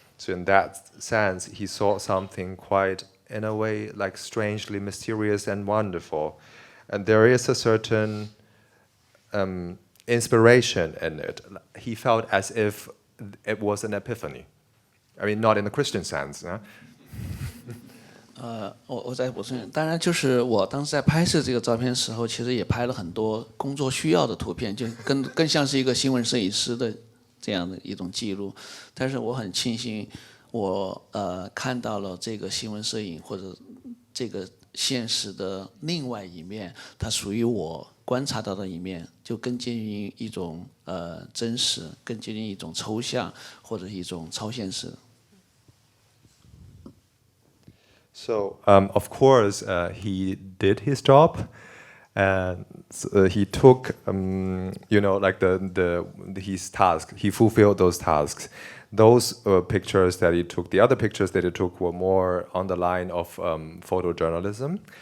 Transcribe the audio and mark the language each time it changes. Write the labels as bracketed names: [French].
[English] So in that sense, he saw something quite, in a way, like strangely mysterious and wonderful. And there is a certain inspiration in it. He felt as if it was an epiphany. I mean, not in the Christian sense. [Chinese] 我再补充一下，当然就是我当时在拍摄这个照片的时候，其实也拍了很多工作需要的图片，就更像是一个新闻摄影师的这样的一种记录。但是我很庆幸，我看到了这个新闻摄影或者这个现实的另外一面，它属于我观察到的一面，就更接近一种真实，更接近一种抽象或者一种超现实。 [English] So, of course, he did his job, and he took, like his task. He fulfilled those tasks. Those pictures that he took, the other pictures that he took, were more on the line of photojournalism.